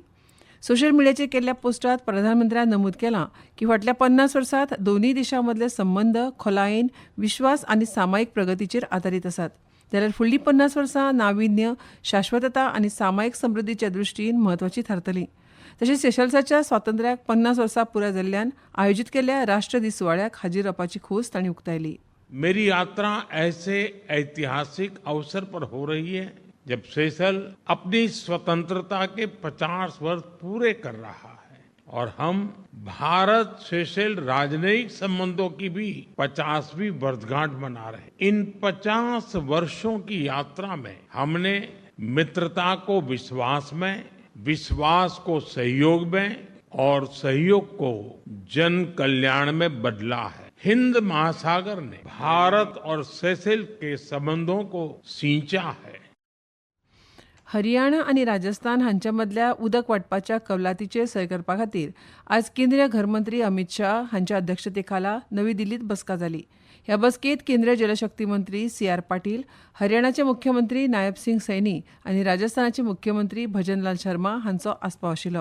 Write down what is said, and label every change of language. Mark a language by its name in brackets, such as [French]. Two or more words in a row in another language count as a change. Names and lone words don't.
[Konkani] सोशल मिडियाचेर केल्ल्या पोस्टांत प्रधानमंत्र्यान नमूद केलां की फाटल्या 50 वर्सांत दोनूय देशां मदले संबंद खोलायेन विश्वास आनी सामायिक प्रगतीचेर आदारीत आसात. जाल्यार फुडलीं 50 वर्सां नाविन्य, शाश्वतता आनी सामायिक समृद्धीच्या दृश्टीन म्हत्वाची थारतलीं. तशेंच सेशल्साच्या स्वातंत्र्याक 50 वर्सां पुराय जाल्ल्यान आयोजीत केल्ल्या राष्ट्र दीस सुवाळ्याक हाजीर रावपाची खोस तांणी उक्तायली. [Hindi] मेरी यात्रा ऐसे ऐतिहासिक अवसर पर हो रही है जब सेशल अपनी स्वतंत्रता के 50 वर्ष पूरे कर रहा है और हम भारत सेशल राजनयिक संबंधों की भी 50वीं वर्षगांठ मना रहे हैं. इन 50 वर्षों की यात्रा में हमने मित्रता को विश्वास में, विश्वास को सहयोग में और सहयोग को जन कल्याण में बदला है. हिंद महासागर ने भारत और सेशल के संबंधों को सींचा है. [Konkani] हरियाणा आनी राजस्थान हांच्या मदल्या उदक वांटपाच्या कबलातीचेर सय करपा खातीर आयज केंद्रीय घरमंत्री अमित शाह हांच्या अध्यक्षतेखाला नवी दिल्लीत बसका जाली. ह्या बसकेत केंद्रीय जलशक्ती मंत्री CR पाटील, हरियाणाचे मुख्यमंत्री नायब सिंग सैनी आनी राजस्थानाचे मुख्यमंत्री भजनलाल शर्मा हांचो आस्पाव आशिल्लो.